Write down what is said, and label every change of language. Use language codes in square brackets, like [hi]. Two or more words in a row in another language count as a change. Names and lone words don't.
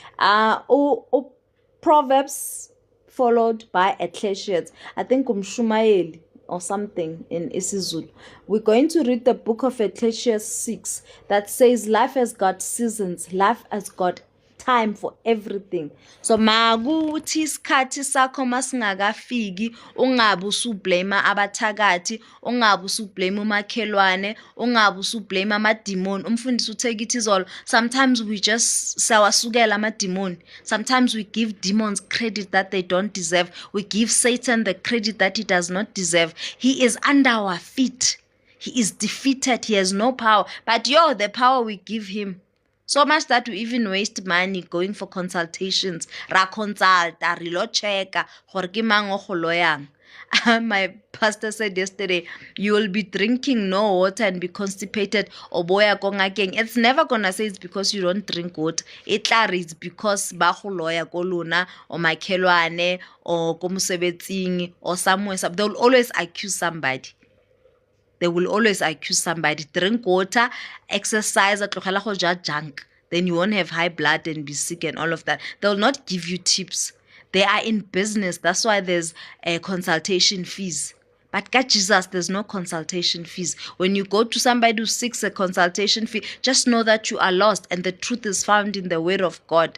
[en] Proverbs followed by Ecclesiastes. I think Shumaeli or something in isiZulu. We're going to read the book of Ecclesiastes 6 that says life has got seasons, life has got time for everything. [zu] So makuthi isikhathi sakho masingakafiki, ungabe usublame abathakathi, ungabe usublame umakhelwane, ungabe usublame amademon. Umfundisi uThekithi izolo, [en] sometimes we just [zu] sawasukela amademon. [en] Sometimes we give demons credit that they don't deserve. We give Satan the credit that he does not deserve. He is under our feet. He is defeated. He has no power. But the power we give him. So much that we even waste money going for consultations. [nso] Ra consulta, re lo checka, gore ke mang o go loyang. [en] My pastor said yesterday, you will be drinking no water and be constipated. [nso] Oboya ko ngakeng. [en] It's never gonna say it's because you don't drink water. It's because [nso] ba go loya ko lona or makhelwane or ko mosebetsing [en] or somewhere. They will always accuse somebody. They will always accuse somebody. Drink water, exercise, [nso] tlogela go ja junk. [en] Then you won't have high blood and be sick and all of that. They will not give you tips. They are in business. That's why there's consultation fees. But God Jesus, there's no consultation fees. When you go to somebody who seeks a consultation fee, just know that you are lost and the truth is found in the word of God.